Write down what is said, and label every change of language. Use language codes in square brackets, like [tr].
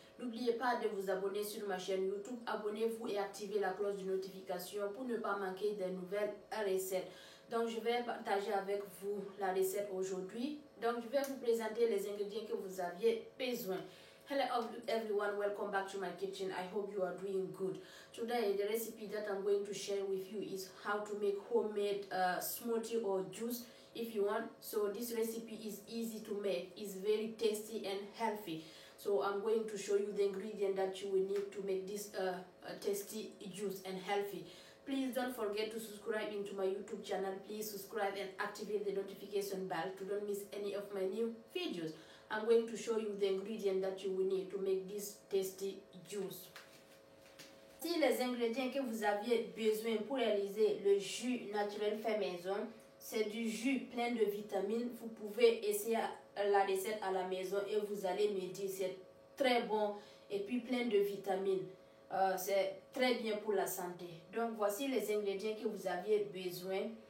[fr] N'oubliez pas de vous abonner sur ma chaîne YouTube. Abonnez-vous et activez la cloche de notification pour ne pas manquer des nouvelles recettes. Donc, je vais partager avec vous la recette aujourd'hui. Donc, je vais vous présenter les ingrédients que vous aviez besoin. [en] Hello everyone, welcome back to my kitchen. I hope you are doing good. Today, the recipe that I'm going to share with you is how to make homemade smoothie or juice if you want. So this recipe is easy to make, it's very tasty and healthy. So I'm going to show you the ingredient that you will need to make this tasty juice and healthy. Please don't forget to subscribe into my YouTube channel. Please subscribe and activate the notification bell to don't miss any of my new videos. I'm going to show you the ingredient that you will need to make this tasty juice. [fr] Voici les ingrédients que vous aviez besoin pour réaliser le jus naturel fait maison. C'est du jus plein de vitamines. Vous pouvez essayer la recette à la maison et vous allez me dire c'est très bon et puis plein de vitamines. C'est très bien pour la santé. Donc voici les ingrédients que vous aviez besoin.